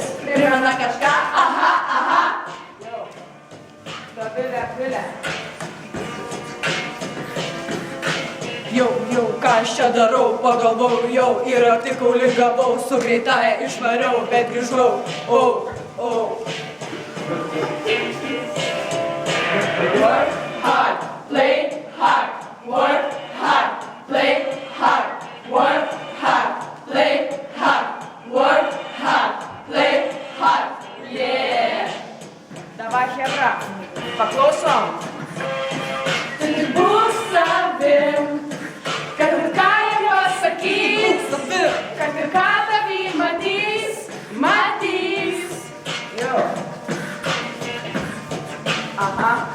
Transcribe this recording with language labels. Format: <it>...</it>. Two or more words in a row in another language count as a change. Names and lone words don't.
<lt>Primena kažką, aha. Jau. Dovilė. Jau, ką aš čia darau, pagalvojau, jau ir artikulį gavau, su greitaja išvariau, bet grįžau,</lt> <en>Work hard, play hard, work hard, play hard, work hard, play hard, work hard, play hard, yeah!</en> <ru>Давай, хебра,</ru> <lt>paklausom. Tai bus savim, kad ir ką jie pasakys, kad ir ką tavį matys. Jo. Aha.</lt>